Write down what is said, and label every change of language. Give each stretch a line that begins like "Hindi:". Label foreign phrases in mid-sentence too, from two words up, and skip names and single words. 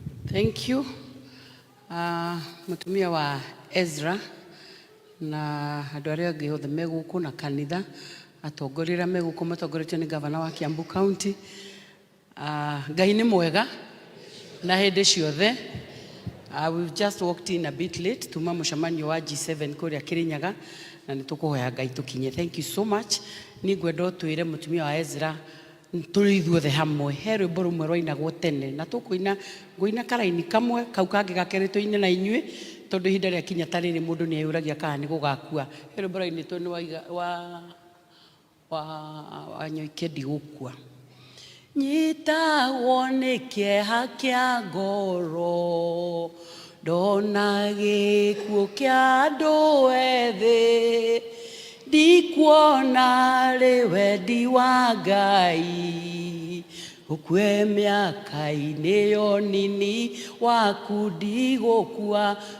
English: Thank you.
Kikuyu: Mutumia wa Ezra na andu aria angi othe meguku na kanitha atongorira meguku matongoretio ni gavana wa Kiambu County. Ngai ni mwega na hindi ciothe.
English: We've just walked in a bit late
Kikuyu: tuma mucemanio wa G7 kuria Kirinyaga na nitukuhoya Ngai tukinye.
English: Thank you so much.
Kikuyu: Ni ngwenda twire mutumia wa Ezra turi ithuothe hamwe he rwimbo rumwe rwainagwo tene na tukuina nguina karaini kamwe kau kangi gakeretwo ine na inyue tondu ihinda ria kinya tariri mundu ni ayuragia kana ni gugakua he rwimbo raini to ni wa nyoikendi gukua nyita wone kieha kia ngoro ndona gikuo kia andu ethĩ ndikuona rĩ wendi wa Ngai ukue mĩaka-inĩ yo nini waku ndigũkua